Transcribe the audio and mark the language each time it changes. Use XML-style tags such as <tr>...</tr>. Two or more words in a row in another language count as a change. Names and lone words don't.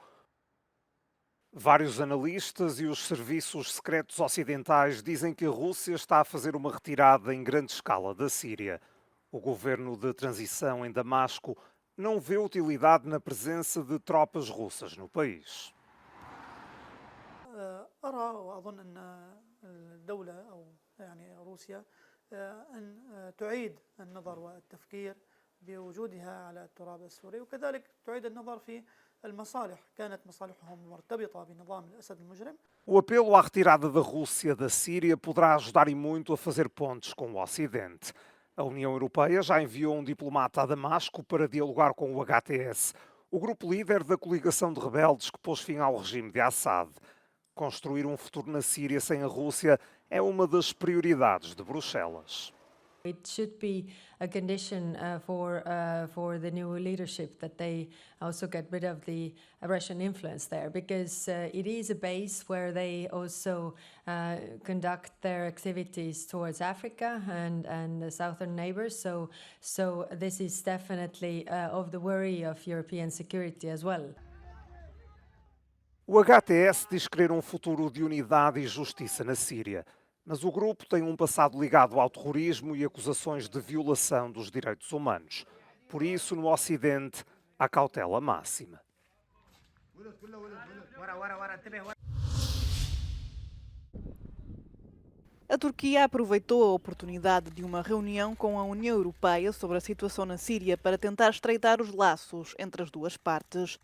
<pt>Vários analistas e os serviços secretos ocidentais dizem que a Rússia está a fazer uma retirada em grande escala da Síria. O governo de transição em Damasco não vê utilidade na presença de tropas russas no país.</pt> <ar>أرى وأظن أن الدولة أو يعني روسيا أن تعيد النظر والتفكير بوجودها على التراب السوري وكذلك تعيد النظر في المصالح كانت مصالحهم مرتبطة بنظام الأسد المجرم.</ar> <pt>O apelo à retirada da Rússia da Síria poderá ajudar e muito a fazer pontes com o Ocidente. A União Europeia já enviou um diplomata a Damasco para dialogar com o HTS, o grupo líder da coligação de rebeldes que pôs fim ao regime de Assad. Construir um futuro na Síria sem a Rússia é uma das prioridades de Bruxelas.</pt> <en>It should be a condition for the new leadership that they also get rid of the Russian influence there, because it is a base where they also conduct their activities towards Africa and the southern neighbors. So this is definitely of the worry of European security as well.</en> <pt>O HTS diz querer um futuro de unidade e justiça na Síria, mas o grupo tem um passado ligado ao terrorismo e acusações de violação dos direitos humanos. Por isso, no Ocidente, há cautela máxima. A Turquia aproveitou a oportunidade de uma reunião com a União Europeia sobre a situação na Síria para tentar estreitar os laços entre as duas partes.</pt>